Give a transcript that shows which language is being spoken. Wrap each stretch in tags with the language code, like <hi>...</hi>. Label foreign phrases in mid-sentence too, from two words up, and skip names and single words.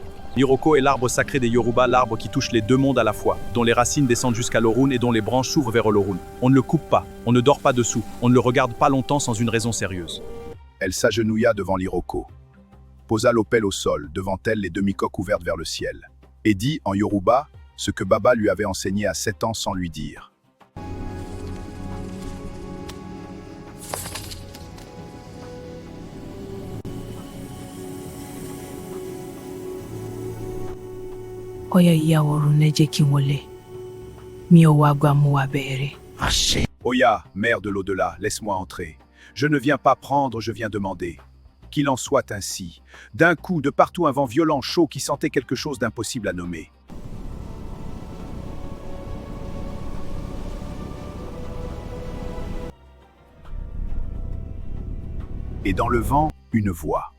<fr>L'Iroko est l'arbre sacré des Yoruba, l'arbre qui touche les deux mondes à la fois, dont les racines descendent jusqu'à l'Orun et dont les branches s'ouvrent vers l'Orun. On ne le coupe pas, on ne dort pas dessous, on ne le regarde pas longtemps sans une raison sérieuse. Elle s'agenouilla devant l'Iroko, posa l'opale au sol, devant elle les demi-coques ouvertes vers le ciel, et dit en Yoruba ce que Baba lui avait enseigné à 7 ans sans lui dire.</fr> <yo>Oya ìyá ọ̀run ẹ jẹ́ kí n wọlé. Mi ò wá gbà mo wá bẹ̀rẹ̀.</yo> <fr>Oya, mère de l'au-delà, laisse-moi entrer. Je ne viens pas prendre, je viens demander. Qu'il en soit ainsi. D'un coup, de partout un vent violent, chaud, qui sentait quelque chose d'impossible à nommer. Et dans le vent, une voix.</fr>